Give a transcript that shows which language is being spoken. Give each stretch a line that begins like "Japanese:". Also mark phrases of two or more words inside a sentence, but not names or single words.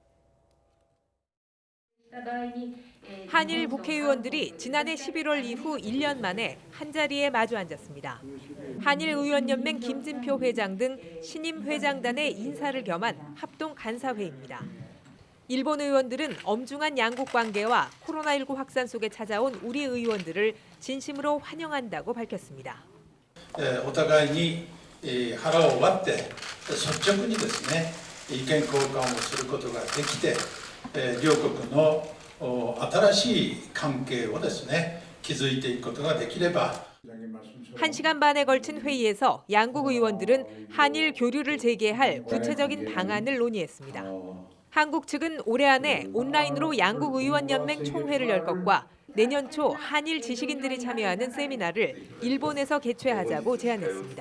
Korean: 한일 국회의원들이 지난해 11월 이후 1년 만에 한자리에 마주 앉았습니다. 한일의원연맹 김진표 회장 등 신임 회장단의 인사를 겸한 합동 간사회의입니다. 일본 의원들은 엄중한 양국 관계와 코로나19 확산 속에 찾아온 우리 의원들을 진심으로 환영한다고 밝혔습니다.
Japanese: お互いに腹を割って率直にですね、意見交換をすることができて、両国の新しい関係をですね、築いていくことができれば
Korean: 1시간 반에 걸친 회의에서 양국 의원들은 한일 교류를 재개할 구체적인 방안을 논의했습니다. 한국 측은 올해 안에 온라인으로 양국 의원연맹 총회를 열 것과 내년 초 한일 지식인들이 참여하는 세미나를 일본에서 개최하자고 제안했습니다.